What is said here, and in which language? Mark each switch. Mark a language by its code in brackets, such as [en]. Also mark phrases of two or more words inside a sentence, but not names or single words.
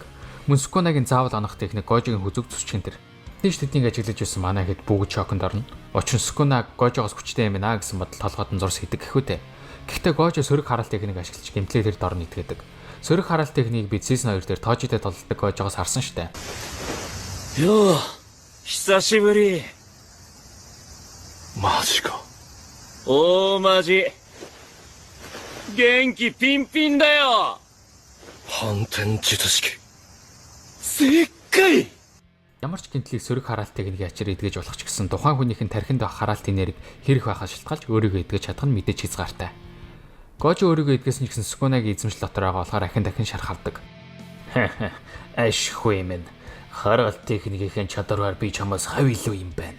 [mn] Мөн Сукунагийн заавал онох техник Гожигийн хүзүүг зүсчихэн тэр. Тийш тэднийг ажиглаж байсан манай хэд бүгд шоконд орно. Учир нь Сукуна Гожигоос хүчтэй юм байна гэсэн бодол толгойд нь зурс хийдэг гэхүүтэй. Гэхдээ Гожи сөрөг хараалт техник ашиглаж гэмтлээ тэр дор нийтгээдэг. Сөрөг хараалт техникийг бид Season 2 дээр тоожитэй толддог Гожигоос харсан штэ. Йоо. [ja] 久しぶり。マジか。大マジ。元気ピンピンだよ。反転術式。でっかい。 [mn] Ямар ч гинтлийг сөрөг хараалт техникийн ачаар эдгэж болох ч гэсэн тухайн хүнийх нь тархинд байх хараалт энерги хэрэг байхаас шалтгаалж өөрийгөө эдгэж чадах нь мэдээж хязгаартай. Гожи өөрийгөө эдгэсэн ч гэсэн Сукунагийн эзэмшил дотор байгаа болохоор дахин шархавдаг. Ашгүй юм. Хараалт техникийн чадвараар би чамаас хав илүү юм байна.